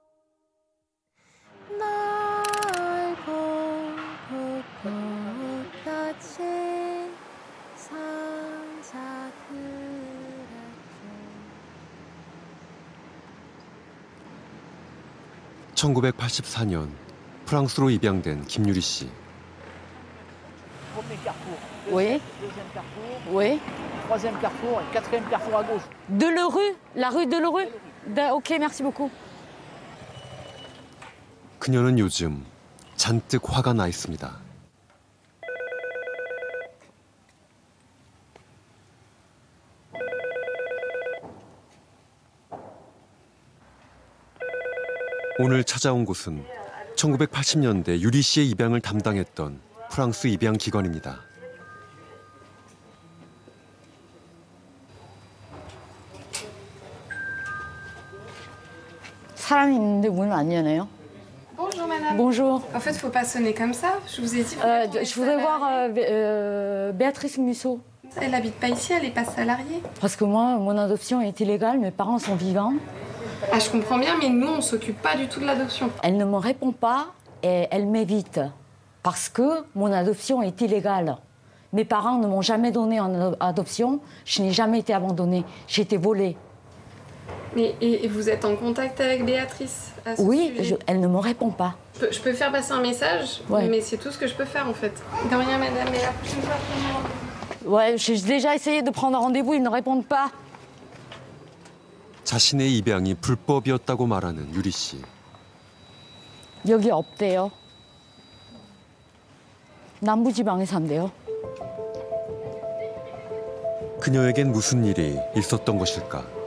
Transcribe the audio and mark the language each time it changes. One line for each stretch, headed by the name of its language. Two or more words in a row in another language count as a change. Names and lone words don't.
Korean: 날 보고 꽃같이 살자 그랬죠. 1984년 프랑스로 입양된 김유리 씨.
French: Oui. Oui. Troisième carrefour et quatrième carrefour à gauche. Delerue, la rue Delerue. Ok, merci beaucoup.
Korean: 그녀는 요즘 잔뜩 화가 나 있습니다. 오늘 찾아온 곳은 1980년대 유리 씨의 입양을 담당했던 프랑스 입양 기관입니다. 사람이 있는데 문을 안 여네요.
French: Bonjour madame. Bonjour. En fait, faut pas sonner comme ça. Je vous ai dit. Je voudrais voir Béatrice Musso. Elle habite pas ici, elle est pas salariée. Parce que moi, mon adoption est illégale, mes parents sont vivants. Ah, je comprends bien, mais nous, on s'occupe pas du tout de l'adoption. Elle ne me répond pas et elle m'évite. Parce que mon adoption est illégale. Mes parents ne m'ont jamais donné en adoption. Je n'ai jamais été abandonnée. J'ai été volée. Mais et vous êtes en contact avec Béatrice à ce Oui, sujet elle ne me répond pas. Je peux faire passer un message, Ouais. mais c'est tout ce que je peux faire en fait. De rien, madame, mais la prochaine fois, prenez-moi. Ouais, j'ai déjà essayé de prendre rendez-vous, ils ne répondent pas.
Korean: 자신의 입양이 불법이었다고 말하는 유리 씨. 여기 없대요. 남부지방에 산대요. 그녀에겐 무슨 일이 있었던 것일까?